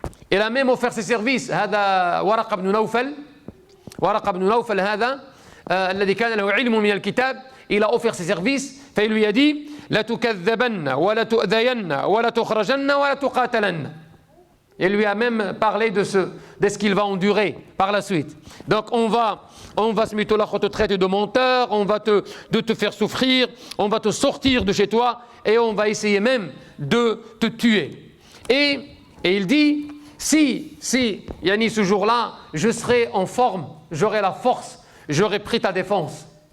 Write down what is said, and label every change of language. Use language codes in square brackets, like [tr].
[fr] Il a même offert ses services. [ar] هذا ورقة بن نوفل هذا الذي كان له علم من الكتاب, [fr] il a offert ses services, il lui a dit [ar] لَتُكَذَّبَنَّ وَلَتُؤْذَيَنَّ وَلَتُخْرَجَنَّ وَلَتُقَاتَلَنَّ. [fr] Il lui a même parlé de ce qu'il va endurer par la suite. Donc on va te traiter de menteur, on va te faire souffrir, on va te sortir de chez toi et on va essayer même de te tuer. Et il dit, si Yani ce jour-là, je serai en forme, j'aurai la force, j'aurai pris ta défense.